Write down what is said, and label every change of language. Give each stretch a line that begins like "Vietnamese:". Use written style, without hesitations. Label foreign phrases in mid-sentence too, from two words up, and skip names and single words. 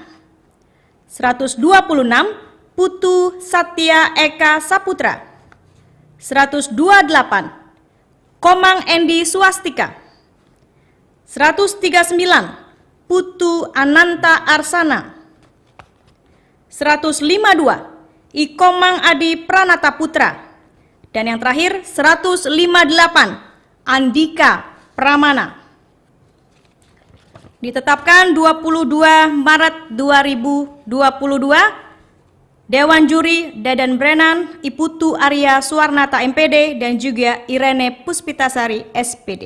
Indonesian: 126 Putu Satya Eka Saputra. 128 Komang Endi Swastika. 139 Putu Ananta Arsana. 152 I Komang Adi Pranata Putra. Dan yang terakhir 158 Andika Pramana. Ditetapkan 22 Maret 2022, Dewan Juri Dadan Brennan, Iputu Arya Suwarnata MPD, dan juga Irene Puspitasari SPD.